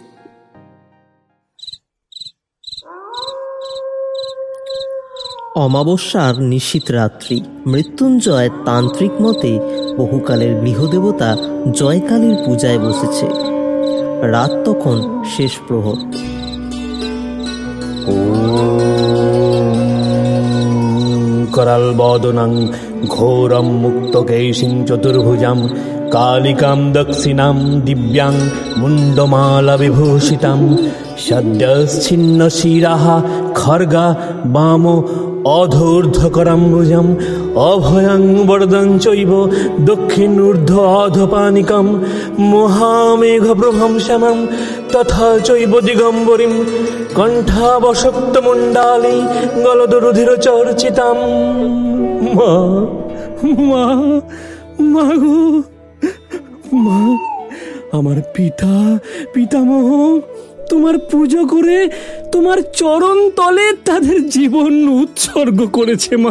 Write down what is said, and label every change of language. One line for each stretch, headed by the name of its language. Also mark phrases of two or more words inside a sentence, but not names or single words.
Bangla: অমাবস্যার নিশীথ রাত্রি। মৃত্যুঞ্জয় তান্ত্রিক মতে বহুকালের গৃহদেবতা জয়কালীর পূজায় বসেছে। রাত তখন শেষ প্রহর।
Sanskrit: करालबोधनं घोरं मुक्तकेशिं चतुर्भुजां कालिकां दक्षिणां दिव्यां मुण्डमालाविभूषितां सद्यश्छिन्नशिराः खड्गा वामो अधोर्ध्वकराम्बुजम् अभयं वरदं चैव दक्षिणूर्ध्व अधपानिकं महामेघप्रभं श्यामं तथा चैव दिगम्बरीं कण्ठावशक्तमुण्डाली गलदरुधिरचर्चितां।
Bangla: মা মা মা গো মা, আমার পিতামহ তোমার পুজো করে তোমার চরণ তলে তাদের জীবন উৎসর্গ করেছে মা।